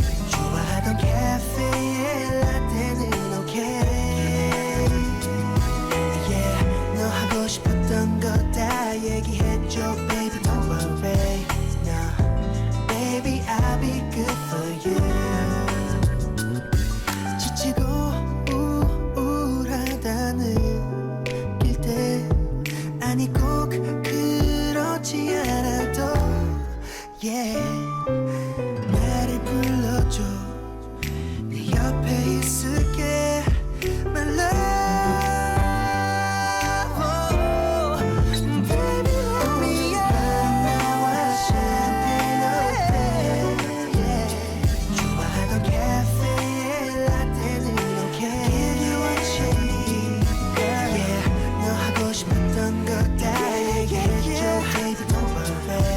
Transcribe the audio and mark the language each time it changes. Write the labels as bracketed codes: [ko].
[ko] 좋아하던 카페에 라떼는 okay. Yeah, 너 하고 싶었던 거 다 얘기해줘 [en] baby don't worry. No, baby I'll be good for you. [ko] 지치고 우울하다는 길 때 아니 꼭 그렇지 않아도 yeah 나를 불러줘. 네 옆에 있을게 [en] my love. Oh, baby let me out. [ko] 나와 샴페인 어때? Yeah, 좋아하던 카페에 라떼는 okay. [en] Give you what you need, girl. [ko] Yeah, 너 하고 싶었던 거 다 얘기해줘 [en] baby don't worry.